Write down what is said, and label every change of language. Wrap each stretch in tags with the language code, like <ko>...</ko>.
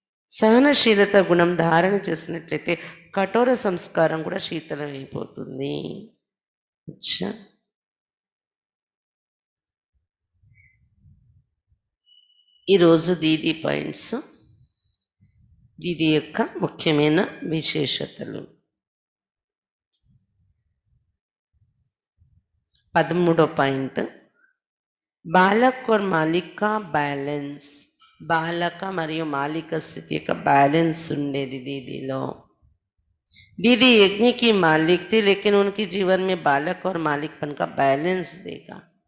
<te>సహనశీలత గుణం ధారణ చేసినట్లయితే కఠోర సంస్కారం కూడా శీతలమైపోతుంది. అచ్చా! ఈరోజు దీదీ పాయింట్స్, దీదీ యొక్క ముఖ్యమైన విశేషతలు.</te> <hi>13వ పాయింట్, బాలక్ और मालिक का बैलेंस.</hi> <te>బాలక మరియు మాలిక స్థితి యొక్క బ్యాలెన్స్ ఉండేది దీదీలో.</te> <hi>दीदी यज्ञ की मालिक थी, लेकिन उनके जीवन में बालक और मालिकपन का बैलेंस देखा.</hi>